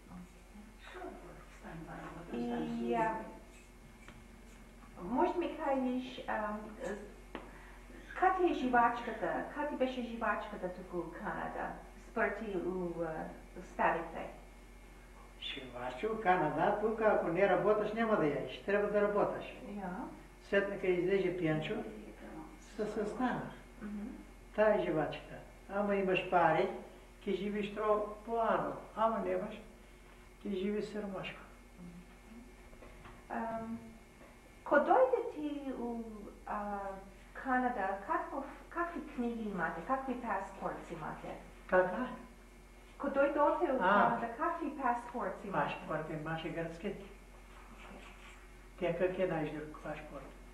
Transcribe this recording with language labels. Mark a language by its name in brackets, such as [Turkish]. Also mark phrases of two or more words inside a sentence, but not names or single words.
[Macedonian] И може да ми кажеш, как е живачката, как ти беше живачката тук у Канада, според ти у старите? Живачи у Канада, тук ако не работиш няма да ядеш, трябва да работиш. След нека излезе пиянчо, се състана. Та е живачката. Ама имаш пари, ке живиш тро плано, ама немаш, ке живиш сърмашко. Ко дойде ти у Канада, какви книги имате, какви паспорти имате? Каква? Ко дойдоте у Канада, какви паспорти имате? Паспорт имаше гръцки. Те как е най-друг паспорт?